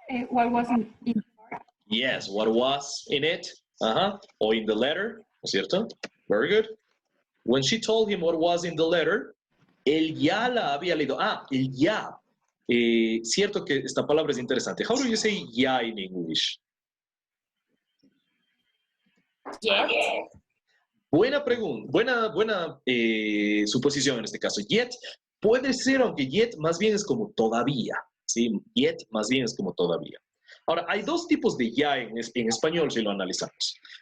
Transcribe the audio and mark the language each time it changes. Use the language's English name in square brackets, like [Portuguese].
[English] What was in Yes, what was in it, or in the letter, [Spanish] ¿no es cierto? [English] Very good. When she told him what was in the letter, [Spanish] él ya la había leído. El ya. Cierto que esta palabra es interesante. [English] How do you say ya in English? Yet. [Spanish] Buena pregunta, buena suposición en este caso. Yet puede ser, aunque yet más bien es como todavía, ¿sí? Yet más bien es como todavía. Ahora, hay dos tipos de ya en español si lo analizamos.